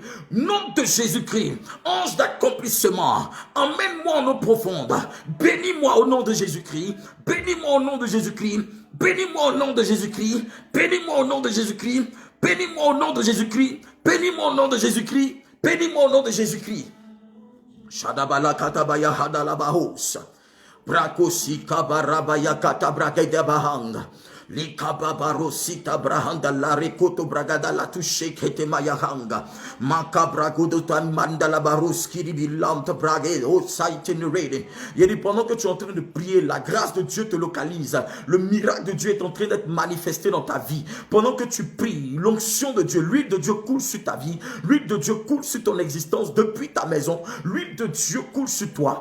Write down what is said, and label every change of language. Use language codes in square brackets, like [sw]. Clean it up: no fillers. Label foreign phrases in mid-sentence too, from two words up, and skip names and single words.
[fr] Nom de Jésus-Christ, ange d'accomplissement, emmène-moi en eau profonde. Bénis-moi au nom de Jésus-Christ. Bénis-moi au nom de Jésus-Christ. Bénis-moi au nom de Jésus-Christ. Bénis-moi au nom de Jésus-Christ. Bénis-moi au nom de Jésus-Christ. Bénis-moi au nom de Jésus-Christ. Bénis-moi au nom de Jésus-Christ. Shadabala katabaya hadalabahos. Brakosi kabarabaya katabragede bahang. Likababarosita brahanda la rekoto bragada la touche kete mayahanga. Makabragoduta mandala baroski ribilante bragade oh itinéraire. Il dit pendant que tu es en train de prier, la grâce de Dieu te localise. Le miracle de Dieu est en train d'être manifesté dans ta vie. Pendant que tu pries, l'onction de Dieu, l'huile de Dieu coule sur ta vie. L'huile de Dieu coule sur ton existence depuis ta maison. L'huile de Dieu coule sur toi.